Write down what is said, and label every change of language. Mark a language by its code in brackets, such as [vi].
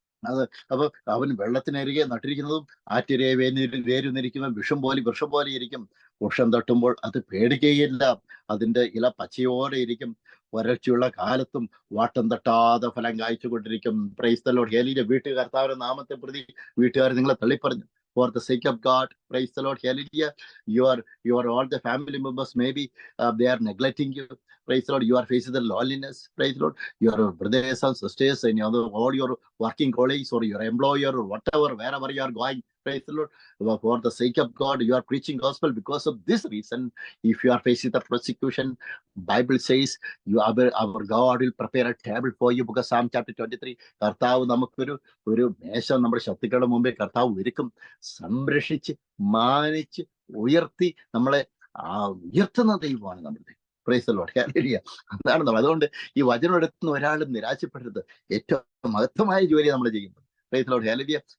[ml] അത് അപ്പൊ അവൻ വെള്ളത്തിനരികെ നട്ടിരിക്കുന്നതും ആറ്റിരയെ വേരുന്നിരിക്കുന്ന വൃക്ഷം പോലെ ഇരിക്കും. വൃക്ഷം തട്ടുമ്പോൾ അത് പേടിക്കുകയില്ല, അതിന്റെ ഇല പച്ചയോടെ ഇരിക്കും. വരൾച്ചയുള്ള കാലത്തും വാട്ടം തട്ടാതെ ഫലം കായ്ച്ചുകൊണ്ടിരിക്കും. [en] Praise the Lord. [ml] ഹല്ലേലൂയ. കർത്താവിന്റെ നാമത്തെ പ്രതി വീട്ടുകാർ നിങ്ങളെ തള്ളിപ്പറഞ്ഞു. [en] For the sake of God, praise the Lord, hallelujah. You are all the family members, maybe they are neglecting you. Praise the Lord. You are facing the loneliness. Praise the Lord. Your brothers and sisters and all your working colleagues or your employer or whatever, wherever you are going. Praise the Lord. For the sake of God, you are preaching gospel. Because of this reason, if you are facing the persecution, Bible says our God will prepare a table for you. Because Psalm chapter 23, [ml] കർത്താവ് നമുക്കൊരു മേശ നമ്മുടെ ശത്രുക്കളുടെ മുമ്പിൽ കർത്താവ് ഒരുക്കും. സംരക്ഷിച്ച് മാനിച്ച് ഉയർത്തി നമ്മളെ ഉയർത്തുന്ന ദൈവമാണ് നമ്മുടെ. [en] Praise the Lord. [ml] ഹല്ലേലൂയ. അതാണ് നമ്മൾ. അതുകൊണ്ട് ഈ വചനം എടുക്കുന്ന ഒരാളും നിരാശപ്പെടരുത്. ഏറ്റവും മഹത്വമായ ജോലി നമ്മൾ ചെയ്യുന്നത്. [en] Praise the Lord. [ml] ഹല്ലേലൂയ.